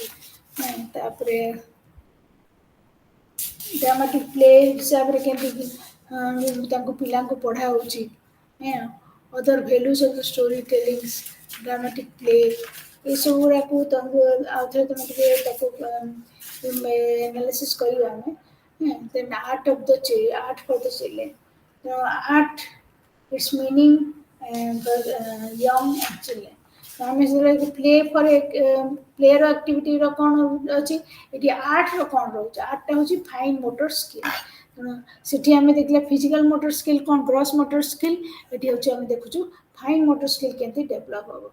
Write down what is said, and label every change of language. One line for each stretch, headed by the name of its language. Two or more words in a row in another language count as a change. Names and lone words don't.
Odia: ତାପରେ
English: dramatic play
Odia: ହିସାବରେ କେମିତି ତାଙ୍କୁ ପିଲାଙ୍କୁ ପଢ଼ା ହେଉଛି,
English: other values of the story tellings, dramatic play,
Odia: ଏସବୁ ଗୁଡ଼ାକୁ ତାଙ୍କୁ ଆଉଥରେ ତୁମେ ଟିକେ ତାକୁ ଏନାଲିସିସ୍ କରିବା ଆମେ।
English: Then art for the children. Art, its meaning for young and children.
Odia: ଆମେ ଯେତେବେଳେ
English: play for play
Odia: ଆକ୍ଟିଭିଟିର କ'ଣ ଅଛି, ଏଠି ଆର୍ଟର କ'ଣ ରହୁଛି, ଆର୍ଟଟା ହେଉଛି
English: fine motor skill.
Odia: ତେଣୁ ସେଠି ଆମେ ଦେଖିଲା
English: physical motor skill
Odia: କ'ଣ,
English: gross motor skill,
Odia: ଏଠି ହେଉଛି ଆମେ ଦେଖୁଛୁ
English: fine motor skill
Odia: କେମିତି ଡେଭଲପ୍ ହେବ।